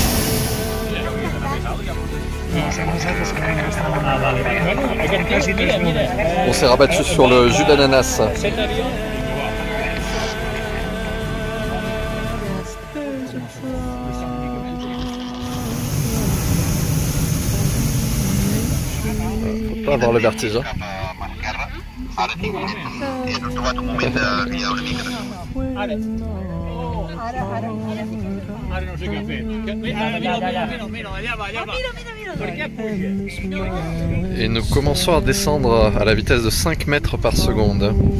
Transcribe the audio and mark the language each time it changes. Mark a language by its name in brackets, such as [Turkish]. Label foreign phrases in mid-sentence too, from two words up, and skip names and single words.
[French] On s'est rabattu sur le jus d'ananas. Faut pas avoir le vertige. [Catalan] Ara no sé què ha fet. Mira, allà va. Per què puja? [French] Et nous commençons à descendre à la vitesse de 5 mètres par seconde.